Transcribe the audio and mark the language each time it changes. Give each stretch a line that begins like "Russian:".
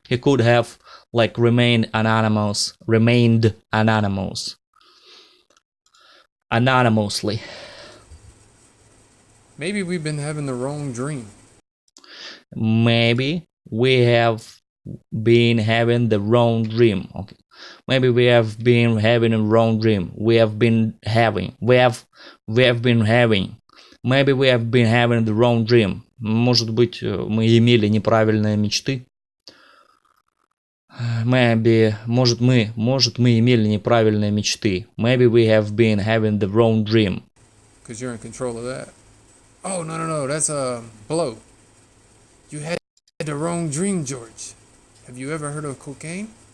English: He could have remained anonymous. Anonymously. Maybe we've been having the wrong dream. Maybe we have been having the wrong dream. Okay. Maybe we have been having a wrong dream. We have been having. Maybe we have been having the wrong dream.
Russian: Может быть, мы имели неправильные мечты. Maybe, может мы имели неправильные мечты.
English: Maybe we have been having the wrong dream. Because you're in control of that. Oh, no, that's a blow. You had the wrong dream, George. Have you ever heard of cocaine?